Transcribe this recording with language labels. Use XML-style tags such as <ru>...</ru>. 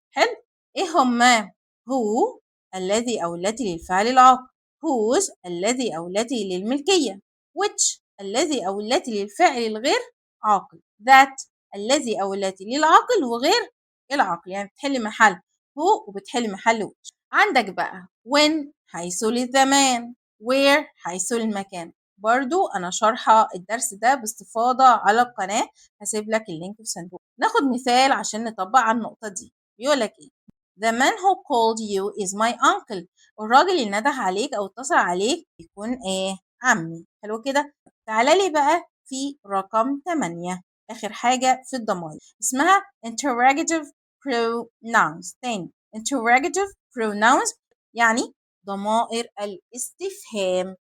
<ar>حلو؟ ايه هما؟ هو الذي او التي للفعل العاقل، whose الذي او التي للملكية، which الذي أو التي للفاعل الغير عاقل، that الذي أو التي للعاقل وغير العاقل، يعني بتحل محل هو وبتحل محل which. عندك بقى when حيث للزمان، where حيث للمكان. برضو أنا شارحة الدرس ده باستفاضة على القناة، هسيب لك اللينك في صندوق. ناخد مثال عشان نطبق على النقطة دي. بيقول لك إيه؟</ar> <en>The man who called you is my uncle.</en> <ar>الراجل اللي نده عليك أو اتصل عليك يكون إيه؟ عمي. حلو كده؟ تعالى لي بقى في رقم 8 آخر حاجة في الضمائر اسمها interrogative pronouns. تاني interrogative pronouns يعني ضمائر الاستفهام.</ar>